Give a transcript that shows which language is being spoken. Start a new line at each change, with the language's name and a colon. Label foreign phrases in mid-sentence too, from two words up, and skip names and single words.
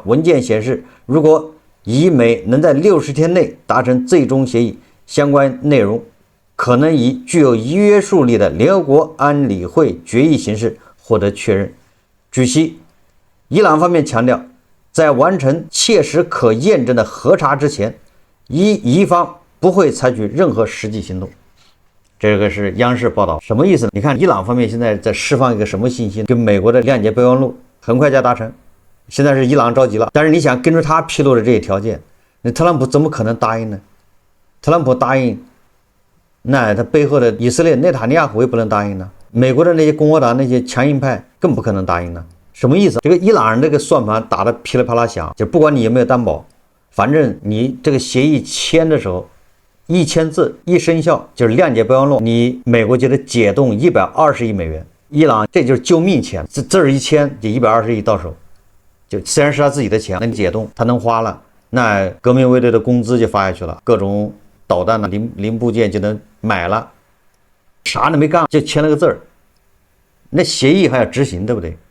Chinese: 文件顯示，如果以美能在60天內達成最終協議，相關內容可能以具有約束力的聯合國安理會決議形式獲得確認。據悉，伊朗方面強調，在完成切實可驗證的核查之前，伊方不會採取任何實際行動。這個是央視報道，什麼意思呢？你看伊朗方面現在在釋放一個什麼信息？跟美國的諒解備忘錄很快就要達成，現在是伊朗着急了。但是你想，根據他披露的這些條件，那特朗普怎麼可能答應呢？特朗普答應，那他背後的以色列內塔尼亞胡也不能答應呢，美國的那些共和黨那些強硬派更不可能答應呢。什麼意思？這個伊朗人這個算盤打得噼里啪啦響，就不管你有沒有擔保，反正你這個協議簽的時候，一簽字一生效，就是諒解備忘錄，你美國就得解凍120億美元，伊朗這就是救命錢，這字兒一簽就120億到手，就雖然是他自己的錢，那你解凍他能花了，那革命衛隊的工資就發下去了，各種導彈的零部件就能買了，啥都沒幹就簽了個字兒，那協議還要執行，對不對？